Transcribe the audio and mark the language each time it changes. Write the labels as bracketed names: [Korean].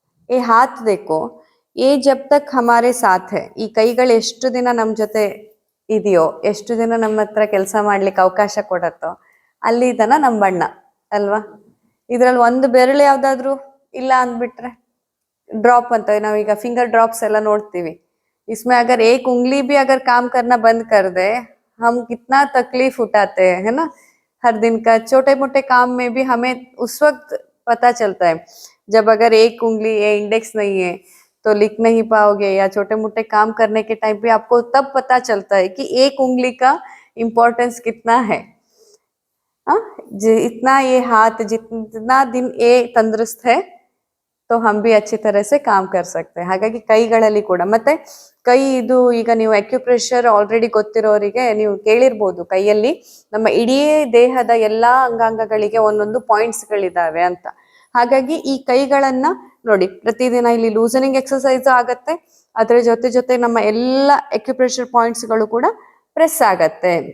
[Hindi] ये हाथ देखो, ये जब तक हमारे साथ है, [Kannada] ಈ ಕೈಗಳು ಎಷ್ಟು ದಿನ ನಮ್ಮ ಜೊತೆ ಇದೆಯೋ, ಎಷ್ಟು ದಿನ ನಮ್ಮ ಹತ್ರ ಕೆಲಸ ಮಾಡ್ಲಿಕ್ಕೆ ಅವಕಾಶ ಕೊಡತ್ತೋ ಅಲ್ಲಿ ತನ ನಮ್ಮ ಬಣ್ಣ ಅಲ್ವಾ. ಇದ್ರಲ್ಲಿ ಒಂದು ಬೆರಳು ಯಾವ್ದಾದ್ರು ಇಲ್ಲ ಅಂದ್ಬಿಟ್ರೆ ड्रॉप ಅಂತ ನಾವೀಗ फिंगर ड्रॉप्स ಎಲ್ಲ ನೋಡ್ತೀವಿ. [Hindi] इसमें अगर एक उंगली भी अगर काम करना बंद कर दे, हम कितना तकलीफ उठाते हैं, है ना. हर दिन का छोटे मोटे काम में भी हमें उस वक्त पता चलता है. जब अगर एक उंगली ये इंडेक्स नहीं है तो लिख नहीं पाओगे, या छोटे मोटे काम करने के टाइम पे आपको तब पता चलता है कि एक उंगली का इम्पोर्टेंस कितना है. हाँ, इतना ये हाथ जितना दिन ये तंदुरुस्त है तो हम भी अच्छी तरह से काम कर सकते हैं. [Kannada] ಹಾಗಾಗಿ ಕೈಗಳಲ್ಲಿ ಕೂಡ ಮತ್ತೆ ಕೈ ಇದು ಈಗ ನೀವು ಅಕ್ಯುಪ್ರೆಷರ್ ಆಲ್ರೆಡಿ ಗೊತ್ತಿರೋರಿಗೆ ನೀವು ಕೇಳಿರ್ಬೋದು, ಕೈಯಲ್ಲಿ ನಮ್ಮ ಇಡೀ ದೇಹದ ಎಲ್ಲಾ ಅಂಗಾಂಗಗಳಿಗೆ ಒಂದೊಂದು ಪಾಯಿಂಟ್ಸ್ ಗಳಿದಾವೆ ಅಂತ. ಹಾಗಾಗಿ ಈ ಕೈಗಳನ್ನ ನೋಡಿ ಪ್ರತಿದಿನ ಇಲ್ಲಿ ಲೂಸನಿಂಗ್ ಎಕ್ಸರ್ಸೈಸ್ ಆಗತ್ತೆ, ಅದ್ರ ಜೊತೆ ಜೊತೆ ನಮ್ಮ ಎಲ್ಲ ಅಕ್ಯುಪ್ರೆಷರ್ ಪಾಯಿಂಟ್ಸ್ ಗಳು ಕೂಡ ಪ್ರೆಸ್ ಆಗತ್ತೆ.